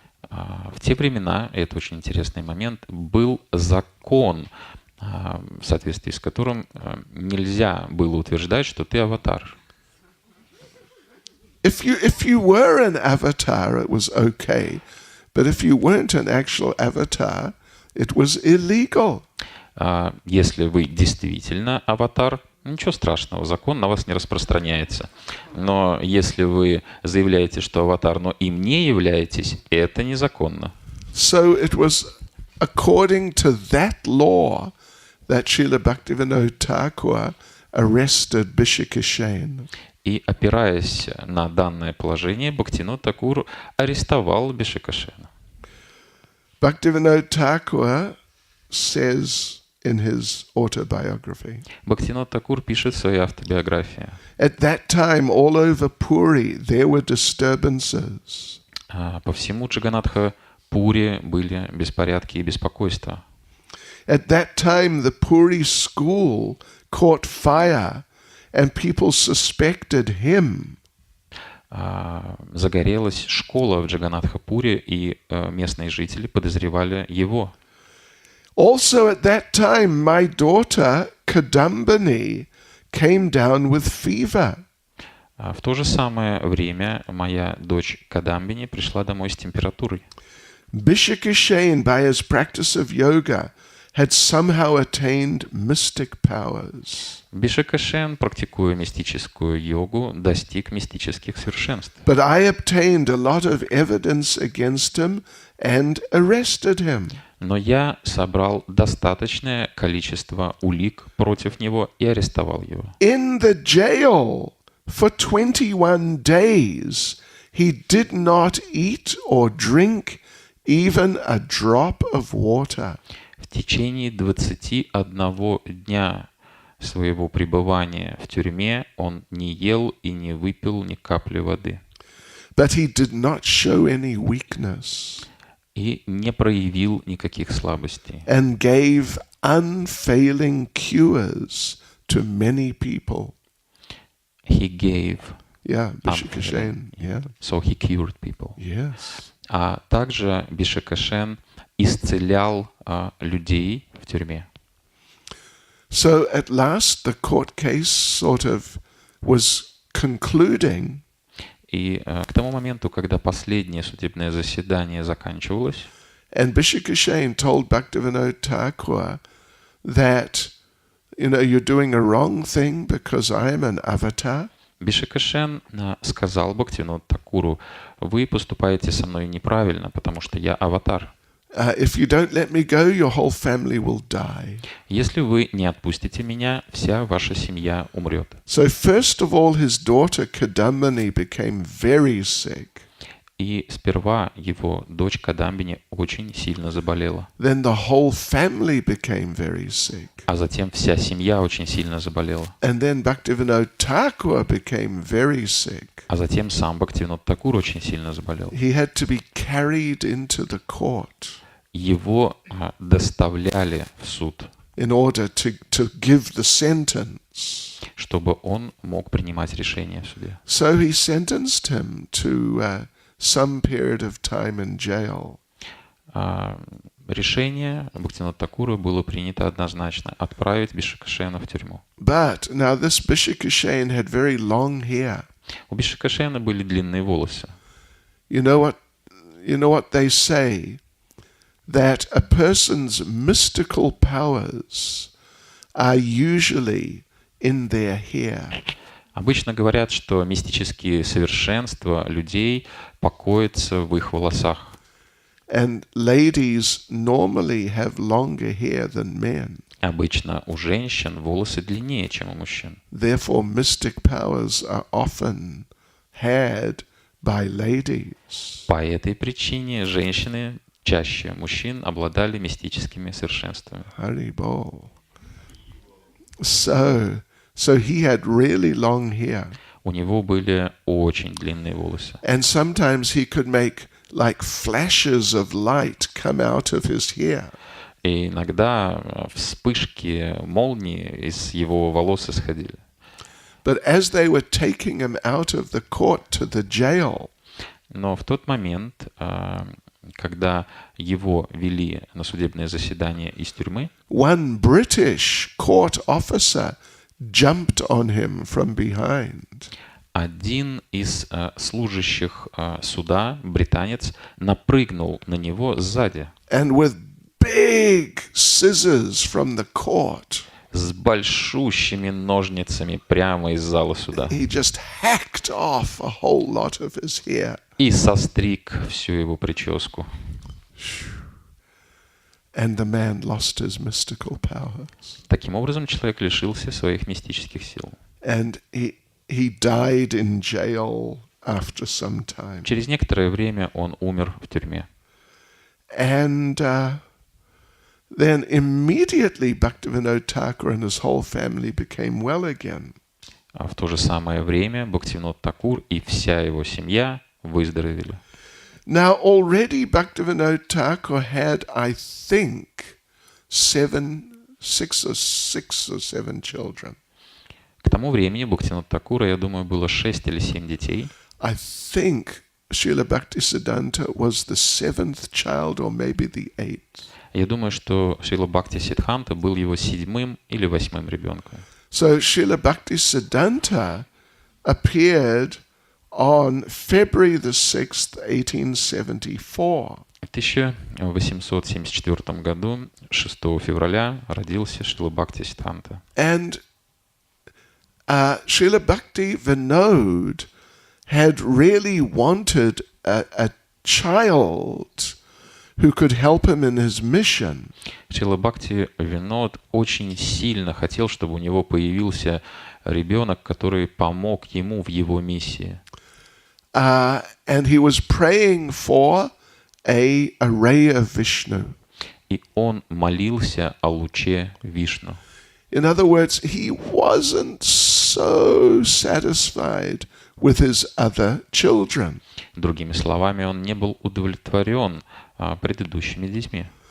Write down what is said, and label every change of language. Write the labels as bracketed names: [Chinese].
[Russian] В те времена, и это очень интересный момент, был закон, в соответствии с которым нельзя было утверждать, что ты аватар. [English] If you were an avatar, it was okay, but if you weren't an actual avatar, it was illegal. [Russian] Если вы действительно аватар, ничего страшного, закон на вас не распространяется. Но если вы заявляете, что аватар, но им не являетесь, это незаконно. [English] So it was according to that law that Srila Bhaktivinoda Thakur arrested Bishikishen. [Russian] И опираясь на данное положение, Бхактивинод Тхакур арестовал Бишикашена. [English] Bhaktivinoda Thakur says in his autobiography. [Russian] Бхактивинод Тхакур пишет в своей автобиографии. [English] At that time, all over Puri, there were disturbances. [Russian] По всему Джаганатха-Пури были беспорядки и беспокойства. [English] At that time, the Puri school caught fire, and people suspected him. [Russian] Загорелась школа в Джаганатха-Пуре, и местные жители подозревали его. [English] Also at that time, my daughter, Kadambini, came down with fever. [Russian] В то же самое время моя дочь Кадамбини пришла домой с температурой. [English] Bishikishen, by his practice of yoga, had somehow attained mystic powers. [Russian] Бишикашен, практикуя мистическую йогу, достиг мистических совершенств. [English] But I obtained a lot of evidence against him and arrested him. [Russian] Но я собрал достаточное количество улик против него и арестовал его. [English] In the jail for 21 days, he did not eat or drink even a drop of water. [Russian] В течение 21 дня своего пребывания в тюрьме он не ел и не выпил ни капли воды. [English] But he did not show any weakness. [Russian] И не проявил никаких слабостей. [English] And gave unfailing cures to many people. He gave. Bishikashen. So he cured people. Yes. [Russian] А также Бишикашен исцелял людей в тюрьме. [English] So at last the court case sort of was concluding. [Russian] И к тому моменту, когда последнее судебное заседание заканчивалось, [English] and Bishikashen told Bhaktivinoda Thakur that, you're doing a wrong thing because I am an avatar. [Russian] Бишикашен сказал Бхактивиноду Тхакуру: вы поступаете со мной неправильно, потому что я аватар. [English] If you don't let me go, your whole family will die. [Russian] Если вы не отпустите меня, вся ваша семья умрет. [English] So first of all, his daughter Kadambini became very sick. [Russian] И сперва его дочь Кадамбини очень сильно заболела. [English] Then the whole family became very sick. [Russian] А затем вся семья очень сильно заболела. [English] And then Bhaktivinoda Thakur became very sick. [Russian] А затем сам Бхактивинод Тхакур очень сильно заболел. [English] He had to be carried into the court. [Russian] Его доставляли в суд, [English] in order to give the sentence. [Russian] Чтобы он мог принимать решение в суде. [English] So he sentenced him to some period of time in jail. [Russian] решение Бхактивинода Тхакура было принято однозначно — отправить Бишикашена в тюрьму. [English] But now this Bishikashane had very long hair. [Russian] У Бишикашена были длинные волосы. [English] You know what they say? That a person's mystical powers are usually in their hair. [Russian] Обычно говорят, что мистические совершенства людей покоятся в их волосах. [English] And ladies normally have longer hair than men. [Russian] Обычно у женщин волосы длиннее, чем у мужчин. [English] Therefore, mystic powers are often had by ladies. [Russian] По этой причине женщины чаще мужчин обладали мистическими совершенствами. [English] Haribol. So he had really long hair. [Russian] У него были очень длинные волосы. [English] And sometimes he could make like flashes of light come out of his hair. [Russian] И иногда вспышки молнии из его волос исходили. [English] But as they were taking him out of the court to the jail, [Russian] Но в тот момент, когда его вели на судебное заседание из тюрьмы, [English] one British court officer jumped on him from behind. [Russian] один из служащих суда, британец, напрыгнул на него сзади [English] And with big scissors from the court, [Russian] с большущими ножницами прямо из зала суда [English] he just hacked off a whole lot of his hair. [Russian] и состриг всю его прическу. [English] And the man lost his mystical powers. [Russian] Таким образом, человек лишился своих мистических сил. [English] And he died in jail after some time. [Russian] Через некоторое время он умер в тюрьме. [English] And then immediately Bhaktivinoda Thakur and his whole family became well again. [Russian] А в то же самое время Бхактивинод Тхакур и вся его семья выздоровели. [English] Now already Bhaktivinoda Thakur had, I think, six or seven children. [Russian] К тому времени Бхактивинода Тхакура, я думаю, было 6 или 7 детей. [English] I think Srila Bhaktisiddhanta was the seventh child or maybe the eighth. [Russian] Я думаю, что Шрила Бхакти Сиддханта был его 7-м или 8-м ребенком. [English] So Srila Bhaktisiddhanta appeared on February the 6th, 1874. [Russian] В 1874 году, 6 февраля, родился Шрила Бхакти Сиддханта. [English] And Srila Bhakti Vinod had really wanted a child who could help him in his mission. [Russian] Шрила Бхакти Винод очень сильно хотел, чтобы у него появился ребенок, который помог ему в его миссии. [English] And he was praying for a ray of Vishnu. [Russian] И он молился о луче Вишну. [English] In other words, he wasn't so satisfied with his other children. [Russian] Другими словами, он не был удовлетворен предыдущими детьми.